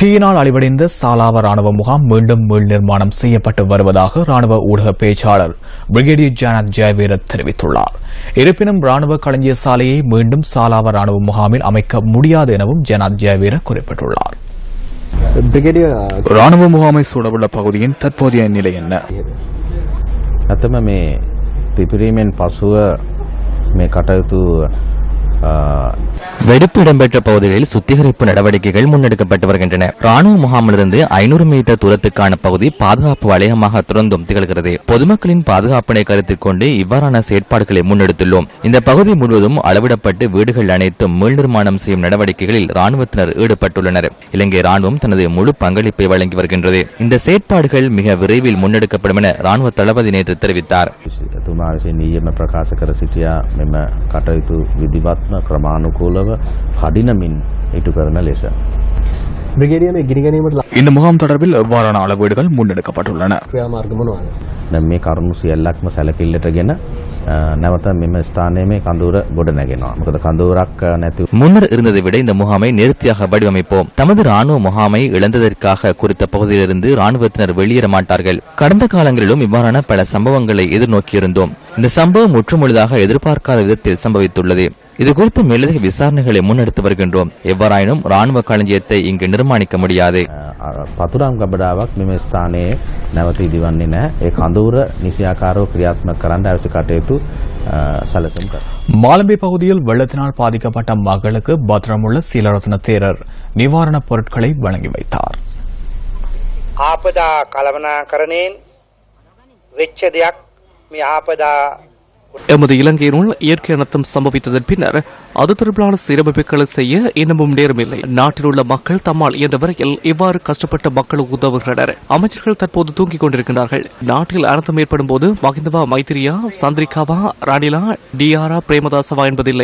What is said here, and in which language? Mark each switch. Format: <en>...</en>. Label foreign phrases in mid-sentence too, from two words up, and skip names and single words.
<ta>தீயினால் அழிவடைந்த சாலாவ ராணுவ முகாம் மீண்டும் மீள் நிர்மாணம் செய்யப்பட்டு வருவதாக ராணுவ ஊடக பேச்சாளர் பிரிகேடியர் ஜானத் ஜெயவீர தெரிவித்துள்ளார். இருப்பினும் ராணுவ களஞ்சிய சாலையை மீண்டும் சாலாவ ராணுவ முகாமில் அமைக்க முடியாது எனவும் ஜானத் ஜெயவீர குறிப்பிட்டுள்ளார். ராணுவ முகாமை சூழவுள்ள பகுதியின் தற்போதைய நிலை என்ன?</ta> <si>ඇතම මේ පිපිරීමෙන් පසුව මේ කටයුතු</si> <ta>வெடிப்பு இடம்பெற்ற பகுதிகளில் சுத்திகரிப்பு நடவடிக்கைகள் முன்னெடுக்கப்பட்டு வருகின்றன. ராணுவ முகாமிலிருந்து 500 மீட்டர் தூரத்துக்கான பகுதி பாதுகாப்பு வளையமாக தொடர்ந்தும் திகழ்கிறது. பொதுமக்களின் பாதுகாப்பினை கருத்தில் கொண்டு இவ்வாறான செயற்பாடுகளை முன்னெடுத்துள்ளோம். இந்த பகுதி முழுவதும் அளவிடப்பட்டு வீடுகள் அனைத்தும் மீள் நிர்மாணம் செய்யும் நடவடிக்கைகளில் ராணுவத்தினர் ஈடுபட்டுள்ளனர். இலங்கை ராணுவம் தனது முழு பங்களிப்பை வழங்கி வருகின்றது. இந்த செயற்பாடுகள் மிக விரைவில் முன்னெடுக்கப்படும் என ராணுவ தளபதி நேற்று தெரிவித்தார்.</ta> <si>ක්‍රමානුකූලව කඩිනමින් ඉටු කරන ලෙස</si> <ta>இந்த முகாம் தொடர்பில் எவ்வாறான அளவீடுகள் முன்னெடுக்கப்பட்டுள்ளன?</ta> <si>මේ කරුණු සියල්ලක්ම සැලකිල්ලටගෙන නැවත මෙම ස්ථානයේ මේ කඳවුර ගොඩ නැගෙනවා. මොකද කඳවුරක් නැති</si> <ta>முன்னர் இருந்ததை விட இந்த முகாமை நேர்த்தியாக வடிவமைப்போம். தமது ராணுவ முகாமை இழந்ததற்காக குறித்த பகுதியிலிருந்து ராணுவத்தினர் வெளியேற மாட்டார்கள். கடந்த காலங்களிலும் இவ்வாறான பல சம்பவங்களை எதிர்நோக்கியிருந்தோம். இந்த சம்பவம் முற்றுமுழுதாக எதிர்பார்க்காத விதத்தில் சம்பவித்துள்ளது. இதுகுறித்து மேலதிக விசாரணைகளை முன்னெடுத்து வருகின்றோம். எவ்வாறாயினும் ராணுவ களஞ்சியத்தை இங்கு நிர்மாணிக்க முடியாது.</ta> <si>පතුරම් ගබඩාවක් මෙම ස්ථානයේ නැවත ඉදිවන්නේ නැහැ. ඒ කඳවුර නිසියාකාරව ක්‍රියාත්මක කරන්න අවශ්‍ය කටයුතු සැලසුම් කරනවා.</si> <ta>மாலம்பே பகுதியில் வெள்ளத்தினால் பாதிக்கப்பட்ட மக்களுக்கு பத்திரமுள்ள சீலரத்ன தேரர் நிவாரணப் பொருட்களை வழங்கி வைத்தார்.</ta> <si>ආපදා කළමනාකරණයෙන් වෙච්ච දෙයක් මේ ආපදා</si> <ta>எமது இலங்கையினுள் இயற்கை அனர்த்தம் சம்பவித்ததன் பின்னர் அது தொடர்பிலான சீரமைப்புகளை செய்ய இன்னமும் நேரமில்லை. நாட்டில் உள்ள மக்கள் தம்மால் இயன்ற வரையில் இவ்வாறு கஷ்டப்பட்ட மக்களுக்கு உதவுகின்றனர். அமைச்சர்கள் தற்போது தூங்கிக் கொண்டிருக்கிறார்கள். நாட்டில் அனர்த்தம் ஏற்படும் போது மகிந்தவா, மைத்திரியா, சந்திரிகாவா, ராணிலா, டிஆரா, பிரேமதாசவா என்பதில்லை.</ta>